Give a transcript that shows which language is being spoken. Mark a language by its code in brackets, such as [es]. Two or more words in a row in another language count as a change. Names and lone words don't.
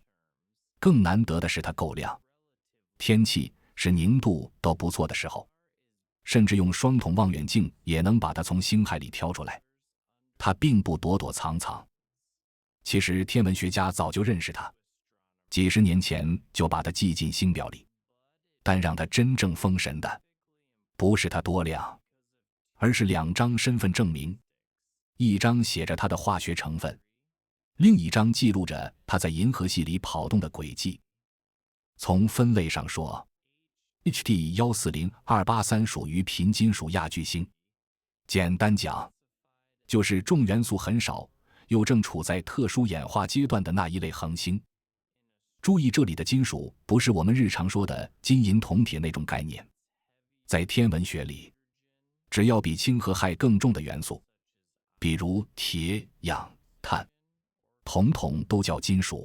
[zh] 更難得的是它夠亮，天氣是凝度都不錯的時候，甚至用双筒望遠鏡也能把它從星海裡挑出來。它並不躲躲藏藏，其實天文学家早就認識它，幾十年前就把它記進星表裡。但讓它真正封神的，不是它多亮，而是2 張身份證明，一張寫着它的化學成分，另一張記錄着它在銀河系裡跑動的軌跡。從分類上說， HD 140283屬於貧金屬亞巨星，簡單講，就是重元素很少，又正處在特殊演化階段的那一類恆星。注意，這裡的金屬不是我們日常說的金銀銅鐵那種概念，在天文學裡，只要比氢和氦更重的元素，比如鐵、氧、碳、铜都叫金屬。